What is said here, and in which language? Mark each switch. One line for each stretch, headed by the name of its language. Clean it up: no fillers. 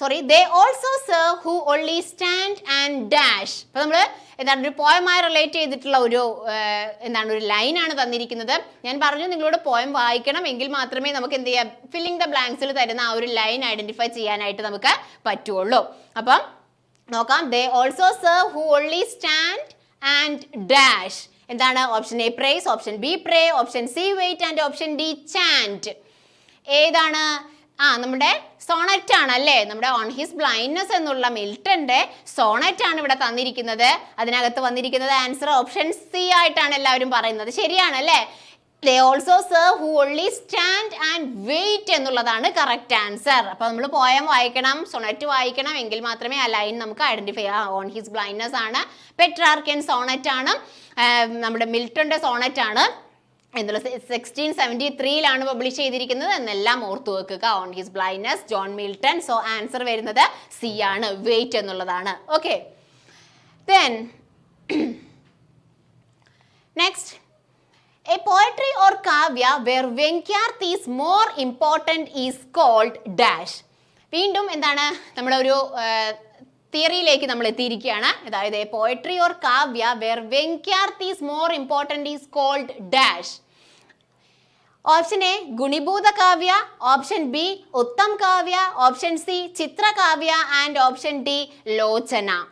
English: They also serve who only stand and dash.
Malayalam: അപ്പോൾ നമ്മൾ എന്താണ് ഒരു പോയമായി റിലേറ്റ് ചെയ്തിട്ടുള്ള ഒരു എന്താണ് ഒരു ലൈനാണ് തന്നിരിക്കുന്നത്. ഞാൻ പറഞ്ഞു നിങ്ങളോട് പോയം വായിക്കണം, എങ്കിൽ മാത്രമേ നമുക്ക് എന്ത് ചെയ്യാം, ഫില്ലിംഗ് ദ ബ്ലാങ്ക്സിൽ തരുന്ന ആ ഒരു ലൈൻ ഐഡന്റിഫൈ ചെയ്യാനായിട്ട് നമുക്ക് പറ്റുള്ളൂ. അപ്പം നോക്കാം.
English: They also serve who only stand and dash.
Malayalam: എന്താണ്?
English: Option A praise, option B pray, option C weight and option D chant. ഏതാണ്?
Malayalam: നമ്മുടെ സോണറ്റ് ആണ് അല്ലേ? നമ്മുടെ ഓൺ ഹിസ് ബ്ലൈൻഡ്നെസ് എന്നുള്ള മിൽട്ടന്റെ സോണറ്റ് ആണ് ഇവിടെ തന്നിരിക്കുന്നത്. അതിനകത്ത് വന്നിരിക്കുന്നത് ആൻസർ ഓപ്ഷൻ സി ആയിട്ടാണ് എല്ലാവരും പറയുന്നത്. ശരിയാണ് അല്ലേ?
English: They also serve who only stand and wait
Malayalam: എന്നുള്ളതാണ്
English: Correct answer.
Malayalam: അപ്പൊ നമ്മൾ പോയം വായിക്കണം, സോണറ്റ് വായിക്കണം, എങ്കിൽ മാത്രമേ ആ ലൈൻ നമുക്ക് ഐഡന്റിഫൈ ചെയ്യാം. ഓൺ ഹിസ് ബ്ലൈൻഡ്നെസ് ആണ്, പെട്രാർക്കൻ സോണറ്റ് ആണ്, നമ്മുടെ മിൽട്ടന്റെ സോണറ്റ് ആണ് എന്നുള്ള 1673 പബ്ലിഷ് ചെയ്തിരിക്കുന്നത് എന്നെല്ലാം ഓർത്തു വെക്കുക. On his blindness, John Milton. So answer വരുന്നത് സി ആണ്, വെയിറ്റ് എന്നുള്ളതാണ്. Okay,
English: Then next, a poetry or kavya where Venkyarth is more important is called dash.
Malayalam: വീണ്ടും എന്താണ്, നമ്മുടെ ഒരു തിയറിയിലേക്ക് നമ്മൾ എത്തിയിരിക്കുകയാണ്.
English: അതായത് poetry or kavya where vyangyarth is more important is called dash. Option A gunibhuta kavya, option B uttam kavya, option C chitrakavya and option D lochana.